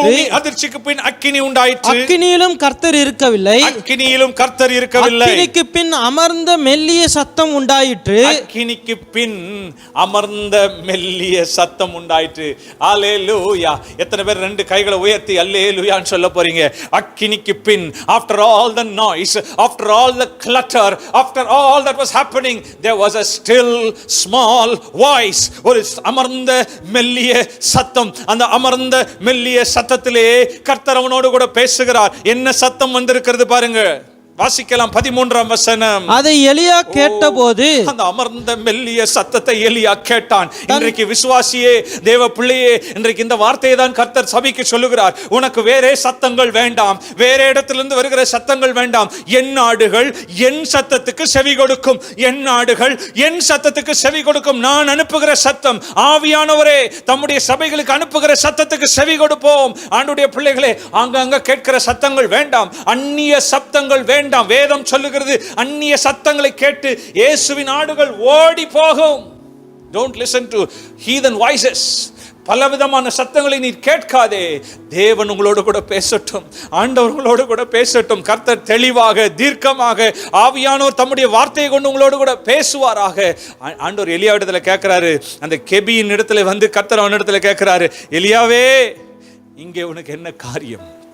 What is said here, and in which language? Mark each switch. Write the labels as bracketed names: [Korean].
[Tamil] பூமி அதிர்ச்சிக்கு பின் அக்கினி உண்டாயிற்று. அக்கினியிலும் கர்த்தர் இருக்கவில்லை. அக்கினியிலும் கர்த்தர் இருக்கவில்லை. அக்கினிக்கு பின் அமர்ந்த மெல்லிய சத்தம் உண்டாயிற்று. அக்கினிக்கு பின் அமர்ந்த மெல்லிய சத்தம் உண்டாயிற்று. அல்லேலூயா. எத்தனை பேர் 2 கைகளை உயர்த்தி அல்லேலூயான்னு சொல்ல போறீங்க? அக்கினிக்கு பின், [English] after all the noise, after all the clutter, after all that was happening, there was a still small voice. [Tamil] ஒரு அமர்ந்த மெல்லிய சத்தம். அந்த அமர்ந்த மெல்லிய சத்தத்திலே கர்த்தர் அவனோடு கூட பேசுகிறார். என்ன சத்தம் வந்திருக்கிறது பாருங்க. வாசிக்கலாம் 13ஆம் வசனம். அதை எலியா கேட்டபோது, அந்த அமர்ந்த மெல்லிய சத்தத்தை எலியா கேட்டான். இன்றைக்கு விசுவாசியே, தேவ பிள்ளையே, இன்றைக்கு இந்த வார்த்தையை தான் கர்த்தர் சபைக்கு சொல்லுகிறார். உனக்கு வேறே சத்தங்கள் வேண்டாம், வேற இடத்திலிருந்து வருகிற சத்தங்கள் வேண்டாம். என் நாடுகள் என் சத்தத்துக்கு செவி கொடுக்கும். என் நாடுகள் என் சத்தத்துக்கு செவி கொடுக்கும். நான் அனுப்புகிற சத்தம், ஆவியானவரே தம்முடைய சபைகளுக்கு அனுப்புகிற சத்தத்துக்கு செவி கொடுப்போம். ஆண்டவருடைய பிள்ளைகளே, அங்கங்க கேட்கிற சத்தங்கள் வேண்டாம், அந்நிய சத்தங்கள் வேண்டாம். வேதம் சொல்லுகிறது, அந்நிய சத்தங்களை கேட்டு இயேசுவின் ஆடுகள் ஓடி போகும். [English] Don't listen to heathen voices. [Tamil] பலவிதமான சத்தங்களை நீ கேட்காதே. தேவன் உங்களோடு கூட பேசட்டும், ஆண்டவர் உங்களோடு கூட பேசட்டும். கர்த்தர் தெளிவாக, தீர்க்கமாக, ஆவியானவர் தம்முடைய வார்த்தையை கொண்டு உங்களோடு கூட பேசுவாராக. ஆண்டவர் எலியா இடத்துல கேட்கிறாரு. அந்த கெபியின் இடத்துல வந்து கர்த்தர் அவன் இடத்துல கேட்கிறாரு, எலியாவே இங்கே உனக்கு என்ன காரியம்?